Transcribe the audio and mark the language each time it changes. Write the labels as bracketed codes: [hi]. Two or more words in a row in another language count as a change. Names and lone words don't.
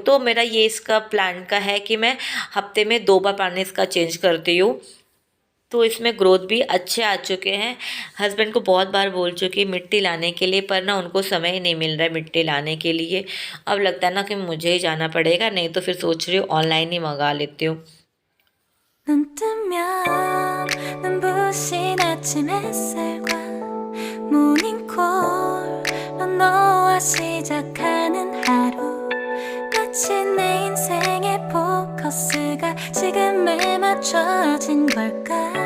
[hi] तो मेरा ये इसका प्लांट का है कि मैं हफ्ते में 2 बार पानी इसका चेंज करती हूँ। तो इसमें ग्रोथ भी अच्छे आ चुके हैं। हस्बैंड को बहुत बार बोल चुकी मिट्टी लाने के लिए, पर ना उनको समय ही नहीं मिल रहा है मिट्टी लाने के लिए। अब लगता है ना कि मुझे ही जाना पड़ेगा, नहीं तो फिर सोच रही हूँ ऑनलाइन ही मंगा लेती हूँ। [ko] 눈 뜨면 눈부신 아침 햇살과 모닝콜로 너와 시작하는 하루, 마치 내 인생의 포커스가 지금에 맞춰진 걸까.